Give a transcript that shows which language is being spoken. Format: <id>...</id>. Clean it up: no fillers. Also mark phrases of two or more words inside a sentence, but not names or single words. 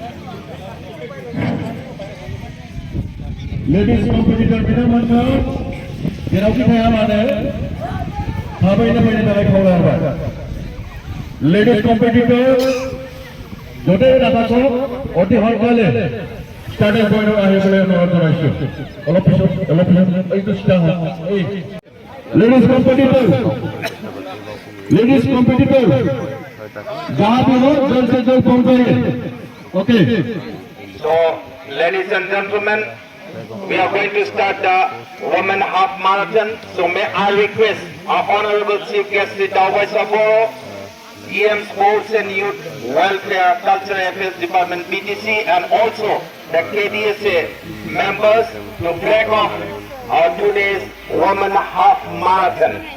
<en>Ladies competitor</en> <brx>binomantau जेरावखि थाया मानो थाबैनो फैनो थाखाय खावलायहरबाय</brx> <en>ladies competitor</en> <brx>जदे रादाखौ अति हरखाले</brx> <en>starting point</en> <as>আহিবলৈ অনুৰোধ জনাইছো অলপ এইটো ষ্টাৰ্ট হয়</as> <brx>लेडिज</brx> <hi>कम्पिटिटर जहां भी हो जल्द से जल्द पहुंचाइए ओके</hi> <en>So ladies and gentlemen, we are going to start the women half marathon. So may I request our honorable chief guest Ritawai Saboro, EM Sports and Youth Welfare Cultural Affairs Department BTC, and also the KDSA members to flag off our today's women half marathon.</en>